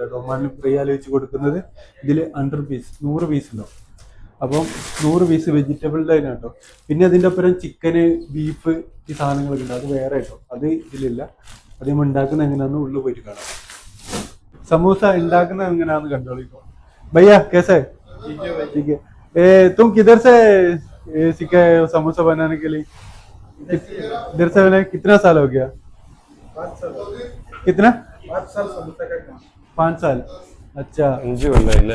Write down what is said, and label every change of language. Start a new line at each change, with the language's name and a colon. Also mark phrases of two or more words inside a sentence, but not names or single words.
Malayalam: ഒമാനിൽ ഫ്രീ ആലോചിച്ച് കൊടുക്കുന്നത്. ഇതിൽ 100 പീസ് 100 പീസ് ഉണ്ടാവും. അപ്പം 100 പീസ് വെജിറ്റബിളിൻ്റെ തന്നെ കേട്ടോ. പിന്നെ അതിൻ്റെ ഒപ്പം ചിക്കന്, ബീഫ്, ഈ സാധനങ്ങളൊക്കെ ഉണ്ട്, അത് വേറെ കേട്ടോ. അത് ഇതിലില്ല. അത് നമ്മൾ ഉണ്ടാക്കുന്നത് എങ്ങനെയാണെന്ന് ഉള്ളിൽ പോയിട്ട് കാണാം. സമൂസ ഉണ്ടാക്കുന്നത് എങ്ങനെയാണെന്ന് കണ്ടോളിക്കോ.
Hindi: भैया कैसे? ठीक है। तुम किधर से सीखे समोसा बनाने के लिए? इधर से बना? कितना साल हो गया? 5 साल। कितना? 5 साल समोसा का काम। 5 साल। अच्छा,
Malayalam: 5 കൊല്ലം.